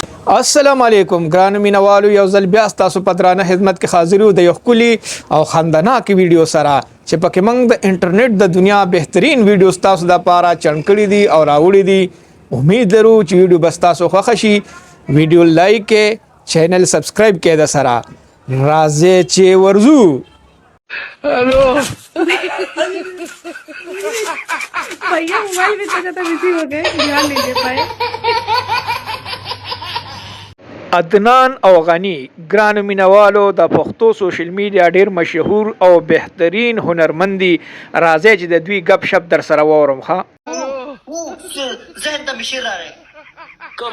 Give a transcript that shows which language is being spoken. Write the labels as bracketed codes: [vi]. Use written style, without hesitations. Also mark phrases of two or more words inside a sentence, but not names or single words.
[ps] السلام علیکم ګرانو مینوالو یو ځل بیا تاسو په درانه خدمت کې حاضر یو د یو ښکلي او خندناک ویډیو سره چې پکې موږ د انټرنیټ د دنیا بهترین ویډیوز تاسو د پاره چڼ کړي دي او راوړي دي. امید لرو چې ویډیو بس تاسو خوښ شي. ویډیو لایک کې چینل سبسکرایب کې د سره راځي چې ورزو. [ur] ہیلو بھیا موبائل میں جگہ بزی ہو گئے، دھیان نہیں دے پائے. [ps] عدنان او غنی ګرانو مینوالو د پښتو سوشل میډیا ډیر مشهور او بهترین هنرمندي. راځي چې د دوی غب شپ در سره وورم. ها ذهن ته مشیر راغی کم